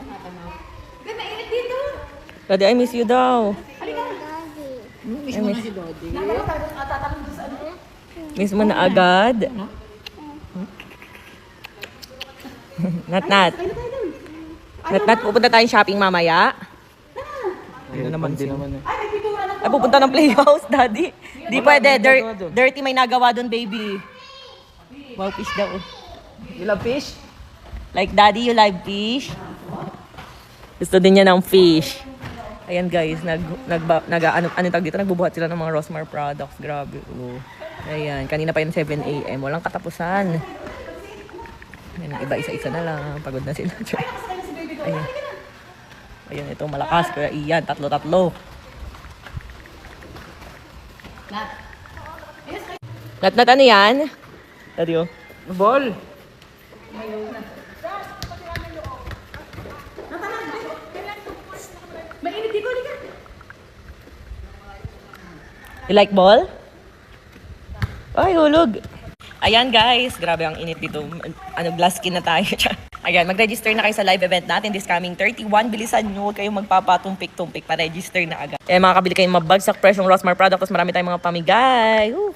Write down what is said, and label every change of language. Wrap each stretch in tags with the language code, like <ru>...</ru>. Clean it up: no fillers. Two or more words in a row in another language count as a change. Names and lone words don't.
<tl>Ganda, mainit dito.</tl> <en>Daddy, I miss you daw.</en> <tl>Miss mo na si Dodi. Tatanong doon sa ano. Miss mo na agad. Nat. Nat, pupunta tayong shopping mamaya. Ayun naman din naman eh. Ay, may pintura na. Ay, pupunta ng playhouse, daddy. Di pwede. Dirty may nagawa doon, baby. Wow, fish daw.</tl> <en>You love fish? Like, daddy, you like fish?</en> <tl>Gusto din niya ng fish. Ayan, guys. Ano tawag dito? Nagbubuhat sila ng mga Rosmar products. Grabe. Oh. Ayan. Kanina pa yun 7 a.m. Walang katapusan. Ayan, iba isa-isa na lang. Pagod na sila. Ayan. Ayan, ito malakas. Kaya iyan, tatlo-tatlo. Nat, ano yan? Daddy, oh. Ball! Mainit dito, halika.</tl> <en>You like ball?</en> <tl>Ay, hulog. Ayan guys, grabe ang init dito.</tl> <en>Glass skin</en> <tl>na tayo. Ayan, mag-register na kayo sa live event natin</tl> <en>this coming 31.</en> <tl>Bilisan nyo, huwag kayong magpapatumpik-tumpik pa register na agad. Eh, makakabili kayong mabagsak presyong Rosmar product, tapos marami tayong mga pamigay.</tl>